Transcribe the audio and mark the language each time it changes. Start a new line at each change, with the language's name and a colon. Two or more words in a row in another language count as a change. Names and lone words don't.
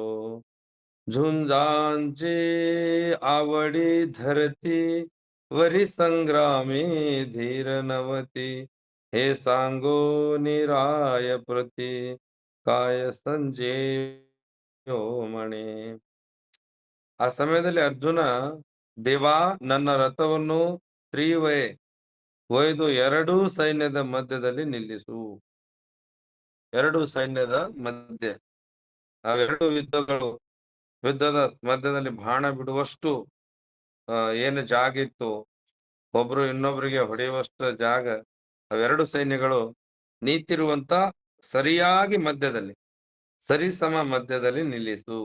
Marathi: झुंजांची आवडी धरती, वरी संग्रामी धीर नवती. हे सांगो निराय प्रती, काय संजेयो म्हणे.
Kannada: ಆ ಸಮಯದಲ್ಲಿ ಅರ್ಜುನ, ದೇವಾ ನನ್ನ ರಥವನ್ನು ತ್ರೀವೇ ಒಯ್ದು ಎರಡೂ ಸೈನ್ಯದ ಮಧ್ಯದಲ್ಲಿ ನಿಲ್ಲಿಸು. ಎರಡೂ ಸೈನ್ಯದ ಮಧ್ಯೆ ಅವೆರಡು ಯುದ್ಧದ ಮಧ್ಯದಲ್ಲಿ ಬಾಣ ಬಿಡುವಷ್ಟು ಏನು ಜಾಗ ಇತ್ತು, ಒಬ್ರು ಇನ್ನೊಬ್ರಿಗೆ ಹೊಡೆಯುವಷ್ಟು ಜಾಗ, ಅವೆರಡು ಸೈನ್ಯಗಳು ನಿಂತಿರುವಂತ ಸರಿಯಾಗಿ ಮಧ್ಯದಲ್ಲಿ, ಸರಿಸಮ ಮಧ್ಯದಲ್ಲಿ ನಿಲ್ಲಿಸು.